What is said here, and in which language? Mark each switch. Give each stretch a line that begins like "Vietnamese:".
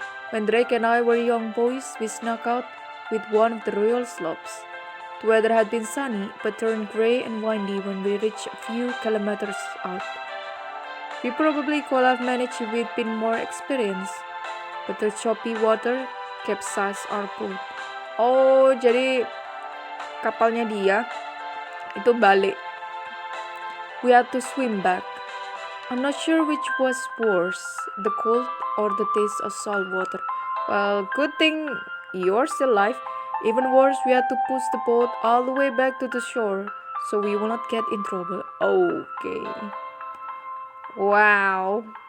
English: When Drake and I were young boys, we snuck out with one of the royal slopes. The weather had been sunny, but turned grey and windy when we reached a few kilometers out. We probably could have managed if we'd been more experienced, but the choppy water capsized our boat.
Indonesian: Oh, jadi kapalnya dia itu balik.
English: We had to swim back. I'm not sure which was worse, the cold or the taste of salt water. Well, good thing you're still alive. Even worse, we had to push the boat all the way back to the shore so we will not get in trouble. Okay. Wow.